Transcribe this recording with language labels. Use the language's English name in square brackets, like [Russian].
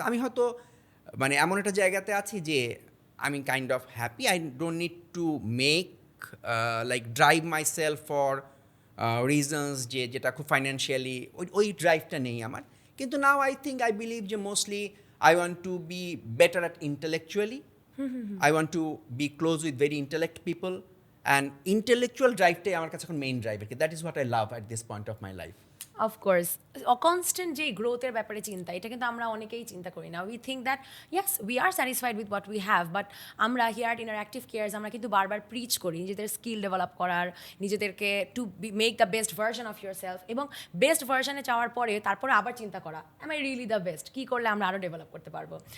[Bangla] আমি হয়তো মানে এমন একটা জায়গাতে আছি যে আমি [English] kind of happy, I don't need to make like drive myself [Bangla] for reasons যেটা খুব ফাইন্যান্সিয়ালি ওই ড্রাইভটা নেই আমার। কিন্তু [English] Now I think I believe যে mostly I want to be better at intellectually. I want to be close with very intellect people. And intellectual drive [Bangla] টাই আমার কাছে এখন main drive. [English] That is what I love at this point of my life. [Bangla] Of course constant যে গ্রোথের ব্যাপারে চিন্তা, এটা কিন্তু আমরা অনেকেই চিন্তা করি না। [English] we think that yes we are satisfied with what we have, [Bangla] but আমরা হিয়ার অ্যাট ইন্টারঅ্যাক্টিভ কেয়ার্স আমরা কিন্তু বারবার প্রিচ করি নিজেদের স্কিল ডেভেলপ করার, নিজেদেরকে [English] to make the best version of yourself, [Bangla] এবং বেস্ট ভার্সনে চাওয়ার পরে তারপরে আবার চিন্তা করা [English] am I really the best, [Bangla] কী করলে আমরা আরও ডেভেলপ করতে পারবো।